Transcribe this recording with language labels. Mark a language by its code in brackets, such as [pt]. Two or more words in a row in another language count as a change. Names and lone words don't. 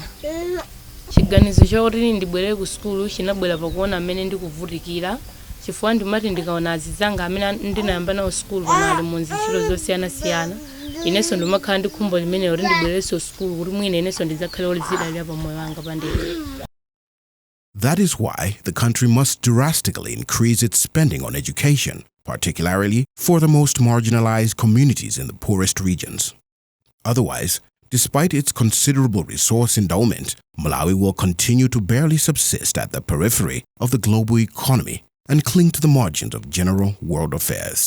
[ny] Chiganizo chakuti ndibwere ku school chinabwera pakuona mmene ndikuvutikira chifukwa ndimati ndikaona azizanga amene ndinayamba nawo school panali mu nzintchito zosiyana-siyana inenso ndimakhala ndi khumbo limene kuti ndibwererenso school kuti mwina inenso ndidzakhale olizidalira pa moyo wanga pandekha. [en] That is why the country must drastically increase its spending on education, particularly for the most marginalized communities in the poorest regions. Otherwise, despite its considerable resource endowment, Malawi will continue to barely subsist at the periphery of the global economy and cling to the margins of general world affairs.